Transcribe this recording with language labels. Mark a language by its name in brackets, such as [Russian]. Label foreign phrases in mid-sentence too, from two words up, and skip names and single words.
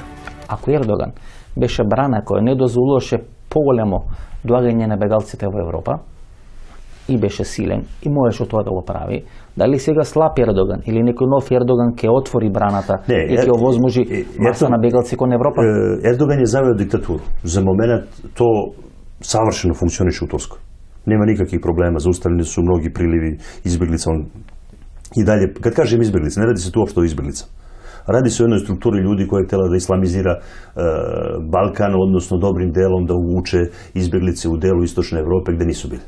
[Macedonian] Ако Ердоган беше брана која не дозволуваше поголемо доагање на бегалците во Европа, и беше силен и можеше тоа да го прави, дали сега слаб Ердоган или некој нов Ердоган ќе отвори браната и ќе овозможи маса на бегалци кон Европа? [Serbian] Ердоган je zaveo diktaturu. Za moment to savršeno funkcioniše u Turskoj. Nema nikakvih problema, zaustavljeni su mnogi prilivi izbjeglica. I dalje, kad kažem izbjeglica, ne radi se tu uopšte o izbjeglica. Radi se o jednoj strukturi ljudi koja je htjela da islamizira Balkan, odnosno dobrim delom da uvuče izbjeglice u delu istočne Evrope gde nisu bili.